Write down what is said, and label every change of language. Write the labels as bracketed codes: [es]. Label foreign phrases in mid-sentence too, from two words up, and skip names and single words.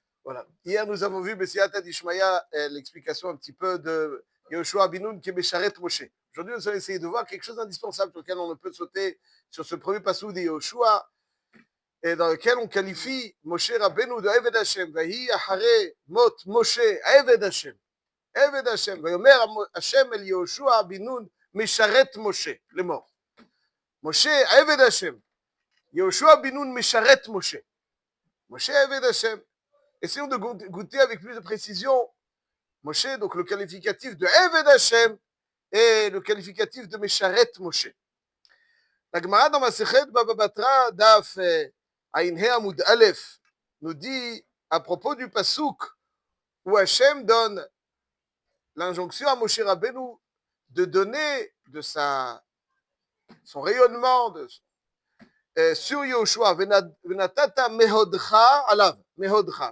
[fr] Voilà. Hier, nous avons vu [he] בסייעתא דשמיא, [fr] l'explication un petit peu de Yehoshua Binoun qui est Mesharet Moshe. Aujourd'hui, nous allons essayer de voir quelque chose d'indispensable sur lequel on ne peut sauter sur ce premier passage de Yehoshua, et dans lequel on qualifie Moshe Rabbeinu de [he] עבד השם. ויהי אחרי מות משה עבד השם. עבד השם. ויאמר השם אל יהושע בינון משרת משה. [fr] Les morts. [he] משה עבד השם. יהושע בינון משרת משה. משה עבד השם. [fr] Essayons de goûter avec plus de précision Moshe, donc le qualificatif de [he] עבד השם [fr] et le qualificatif de Mesharet Moshe. La Gemara dans Masechet Baba Batra [he] דף עין הא עמוד אלף [fr] nous dit à propos du Pasuk où Hashem donne l'injonction à Moshe Rabbeinu de donner de son rayonnement sur Yehoshua, [he] ונתתה מהודך עליו, מהודך.